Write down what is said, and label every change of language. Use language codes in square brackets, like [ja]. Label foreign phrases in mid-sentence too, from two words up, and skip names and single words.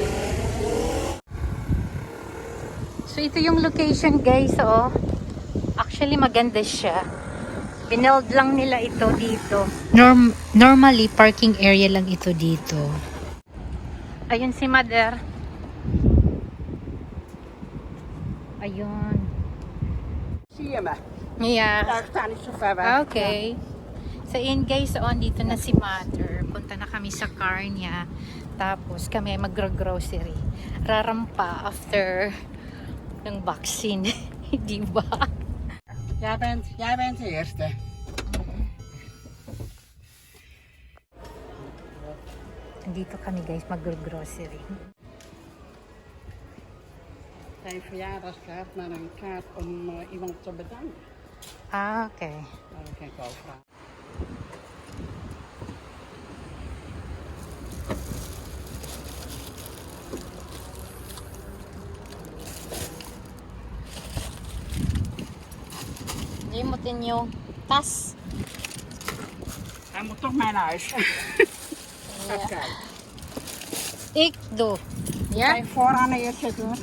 [tl] So, ito yung location guys, Actually, maganda siya. Binuild lang nila ito dito. Normally, parking area lang ito dito. Ayun si Mother. Ayun. [nl] Zie je me? [en] Yeah. [nl] Daar staan niet zo ver weg. [en] Okay. [tl] So, yun guys, dito na si Mother. Punta na kami sa car niya. Tapos, kami ay mag-grocery. Rarampa after ng vaccine. Di ba? [nl] Jij bent de eerste. [tl] Dito kami guys mag-grocery. [nl] Zijn verjaardagskaart, maar een kaart om iemand te bedanken. Ah, okay. Nou, dat kan ik wel vragen. [tl] Limutin yung tas. [nl] Hij moet toch mee naar huis. Ja. Even kijken. Ik doe. Ga Ja? je vooraan eerst zitten hoor.